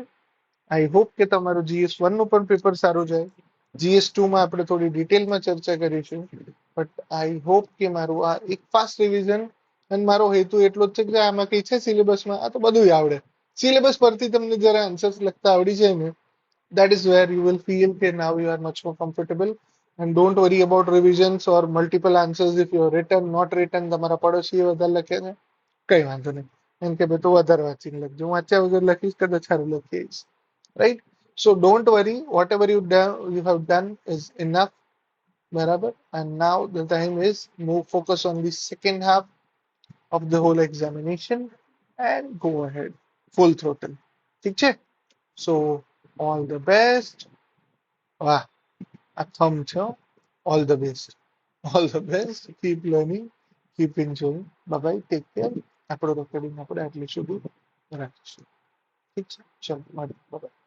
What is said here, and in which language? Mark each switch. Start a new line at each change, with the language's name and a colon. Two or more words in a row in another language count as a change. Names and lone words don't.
English: I hope
Gujarati: કે તમારું GS1 નું પણ પેપર સારું જાય. GS2 માં આપણે થોડી ડિટેલમાં ચર્ચા કરીશું,
English: but I hope
Gujarati: કે મારું આ એક
English: fast revision,
Gujarati: અને મારો હેતુ એટલો જ છે કે આમાં કઈ છે સિલેબસમાં, આ તો બધું આવડે, સિલેબસ પરથી તમને જરા આન્સર્સ લખતા આવડી જાય ને,
English: that is where you will feel that now you are much more comfortable, and don't worry about revisions or multiple answers if you have written not written.
Gujarati: તમારા પડોશીએ વધારે લખે ને કઈ વાંધો નહીં, એમ કે ભાઈ તું વધારે વાંચીને લખજો, હું વાંચ્યા વગર લખીશ કદાચ સારું લખી આવીશ,
English: right? So don't worry, whatever you have done is enough. બરાબર, and now the time is move focus on the second half of the whole examination and go ahead full throttle.
Gujarati: ઠીક છે?
English: So all the best.
Gujarati: વાહ, આ થમ છે હો.
English: All the best. All the best. Keep learning. Keep enjoying. Bye bye. Take care.
Gujarati: આપણો રેકોર્ડિંગ આપણે આટલું સુધી રાખીશું. ઠીક છે? ચલો મળીએ.
English: Bye bye.